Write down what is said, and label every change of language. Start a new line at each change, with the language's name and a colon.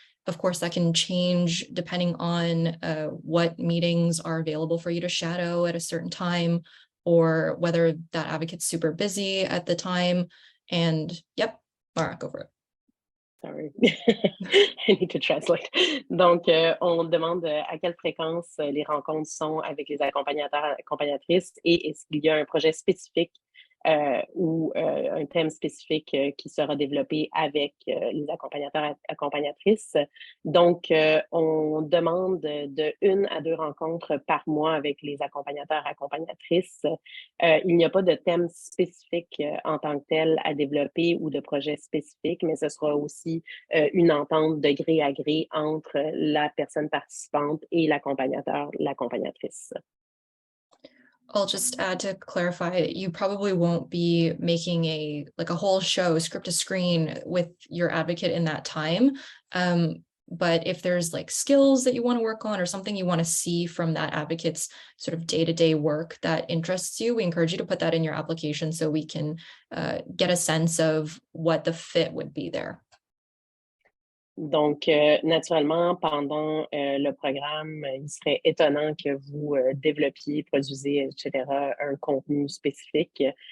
English: Of course, that can change depending on what meetings are available for you to shadow at a certain time, or whether that advocate's super busy at the time. And yep, Mara, go for it. Sorry, I need to translate.
French: Donc, on demande à quelle fréquence les rencontres sont avec les accompagnateurs, accompagnatrices, et est-ce qu'il y a un projet spécifique ou un thème spécifique qui sera développé avec les accompagnateurs, accompagnatrices. Donc, on demande de 1 à 2 rencontres par mois avec les accompagnateurs, accompagnatrices. Il n'y a pas de thème spécifique en tant que tel à développer ou de projet spécifique, mais ce sera aussi une entente de gré à gré entre la personne participante et l'accompagnateur, l'accompagnatrice.
English: I'll just add to clarify, you probably won't be making a whole show script to screen with your advocate in that time. But if there's like skills that you want to work on or something you want to see from that advocate's sort of day-to-day work that interests you, we encourage you to put that in your application so we can get a sense of what the fit would be there.
French: Donc, naturellement, pendant le programme, il serait étonnant que vous développiez, produisiez, etc., un contenu spécifique.